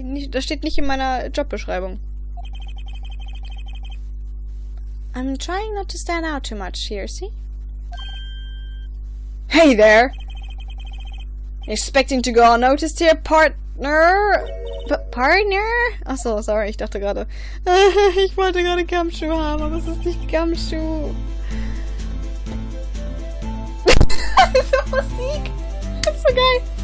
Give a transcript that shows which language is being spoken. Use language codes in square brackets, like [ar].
[de] das steht nicht in meiner Jobbeschreibung. [en] I'm trying not to stand out too much here, see? Hey there! Expecting to go unnoticed here, partner? Partner? [de] Achso, sorry, ich dachte gerade... ich wollte gerade Gumshoe haben, aber es ist nicht Gumshoe. Diese Musik! Das ist so geil!